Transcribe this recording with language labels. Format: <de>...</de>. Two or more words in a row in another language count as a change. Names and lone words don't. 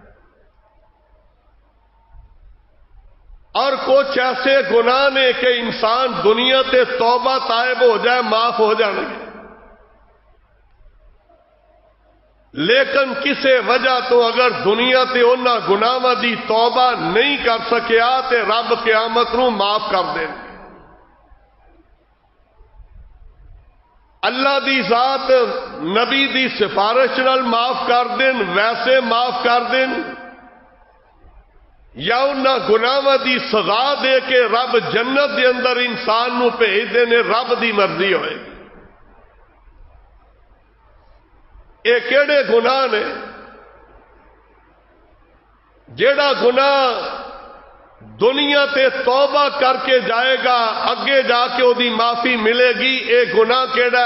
<pa>اور کچھ ایسے گناہ نے کہ انسان دنیا تے توبہ تائب ہو جائے معاف ہو جانے گے، لیکن کسے وجہ تو اگر دنیا تے انہاں گناہاں دی توبہ نہیں کر سکیا تے رب قیامت نو معاف کر دے۔ اللہ دی ذات نبی دی سفارش نال معاف کر دین، ویسے معاف کر دین، یا انہاں گناہاں دی سزا دے کے رب جنت دے اندر انسان نو بھیج دینے، رب دی مرضی ہوئے گی۔ اے کیڑے گناہ نے؟ جیڑا گناہ دنیا تے توبہ کر کے جائے گا اگے جا کے وہ دی معافی ملے گی، اے گناہ کیڑا؟</pa>